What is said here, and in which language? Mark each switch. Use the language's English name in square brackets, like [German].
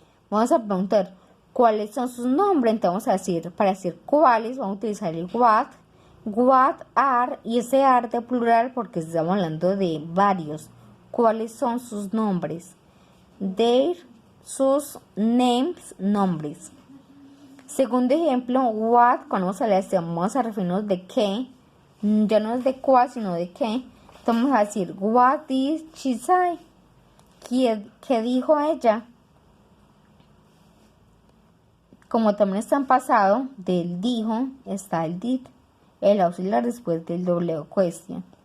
[Spanish] Vamos a preguntar cuáles son sus nombres. Entonces vamos a decir, para decir cuáles, vamos a utilizar el what are, y ese are de plural porque estamos hablando de varios. ¿Cuáles son sus nombres? Their, sus names, nombres. Segundo ejemplo, what, cuando vamos a referirnos de qué, ya no es de cuál, sino de qué. Entonces vamos a decir, [English] what did she say? [Spanish] ¿Qué dijo ella? Como también está en pasado, del dijo, está el did, el auxiliar después del W question.